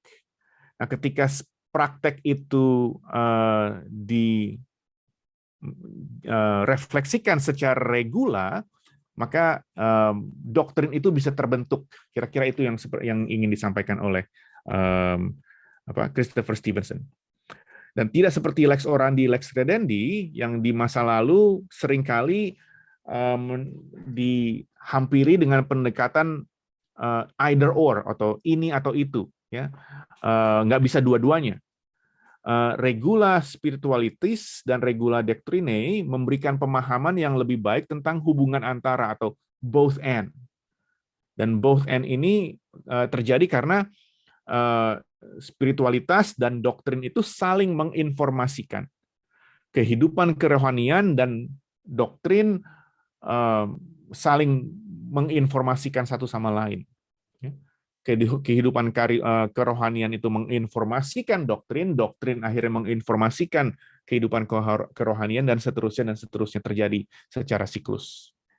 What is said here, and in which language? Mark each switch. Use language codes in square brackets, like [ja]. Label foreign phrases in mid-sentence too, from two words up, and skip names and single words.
[id] Nah, ketika praktek itu direfleksikan secara regula, maka doktrin itu bisa terbentuk. Kira-kira itu yang ingin disampaikan oleh Christopher Stevenson. Dan tidak seperti [la] lex orandi, lex credendi [id] yang di masa lalu seringkali dihampiri dengan pendekatan [en] either or, [id] atau ini atau itu, ya, nggak bisa dua-duanya. [la] Regula spiritualitas [id] dan [la] regula doctrinae [id] memberikan pemahaman yang lebih baik tentang hubungan antara atau [en] both and. [id] Dan [en] both and [id] ini terjadi karena spiritualitas dan doktrin itu saling menginformasikan. Kehidupan kerohanian dan doktrin saling menginformasikan satu sama lain. Kehidupan kerohanian itu menginformasikan doktrin, doktrin akhirnya menginformasikan kehidupan kerohanian, dan seterusnya terjadi secara siklus.